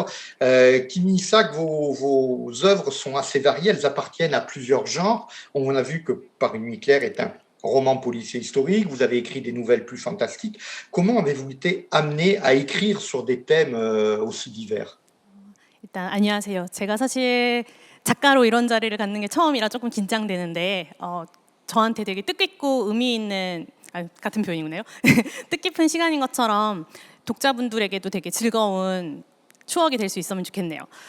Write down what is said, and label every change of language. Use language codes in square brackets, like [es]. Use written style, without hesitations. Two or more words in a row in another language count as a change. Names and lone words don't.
[fr] Kim Hee-sak, vos œuvres sont assez variées, elles appartiennent à plusieurs genres. On a vu que Par une nuit claire est un roman policier historique, vous avez écrit des nouvelles plus fantastiques. Comment avez-vous été amené à écrire sur des thèmes aussi divers? [ko] 일단 안녕하세요. 제가 사실 작가로 이런 자리를 갖는 게 처음이라 조금 긴장되는데 저한테 되게 뜻깊고 의미 있는 같은 표현이네요. 뜻깊은 시간인 것처럼 독자분들에게도 되게 즐거운 추억이 될 수 있으면 좋겠네요.